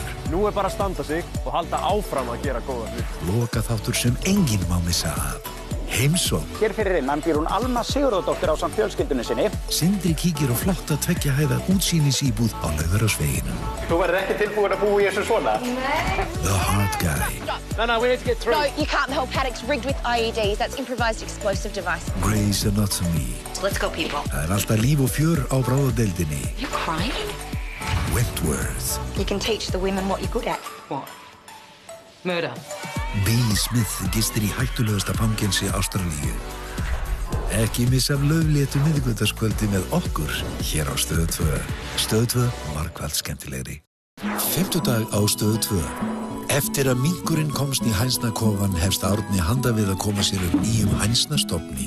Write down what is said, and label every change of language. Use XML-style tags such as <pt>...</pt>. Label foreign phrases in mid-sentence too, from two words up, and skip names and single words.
<is>Nú bara að standa sig og halda áfram að gera góða hlut. Loka þáttur sem enginn má missa af. Heimsókn. Hér fyrir innan býr hún Alma Sigurðardóttir ásamt fjölskyldunni sinni. Sindri kíkir á flotta 2 hæða útsýnisíbúð á Laugarásveginum. Þú verður ekki tilbúin að búa í þessu svona.</is> <en>The Hard Guy. No, we need to get through. No, you can't. The whole paddock's rigged with IEDs. That's improvised explosive device. Grey's Anatomy. Let's go, people.</en> <is>Það alltaf líf og fjör á bráðadeildinni.</is> <en>You crying? Wentworth. You can teach the women what you're good at. What? Murder.</en> <is>B. Smith gistir í hættulegasta fangelsi Ástralíu. Ekki missa af laufléttu miðvikudagskvöldi með okkur hér á Stöð 2. Stöð 2, margfalt skemmtilegri. Fimmtudag á Stöð 2. Eftir að minkurinn komst í hænsnakofan hefst Árni handa við að koma sér upp nýjum hænsnastofni.</is>